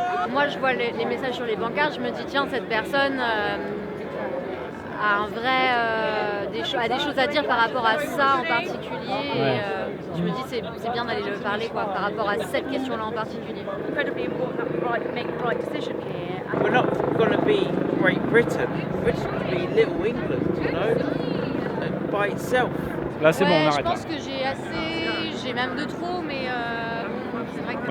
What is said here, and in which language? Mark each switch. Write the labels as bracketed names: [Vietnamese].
[French] Moi, je vois les messages sur les pancartes, je me dis tiens, cette personne a un vrai, a des choses à dire par rapport à ça en particulier. Ouais. Et je me dis c'est bien d'aller le parler quoi, par rapport à cette question-là en particulier. [English] Incredibly important that we make the right decision here. We're not going to be Great Britain. We're just going to be little England, you know, by itself. [French] Là c'est bon, on je arrête. pense que j'ai même de trop, mais c'est vrai que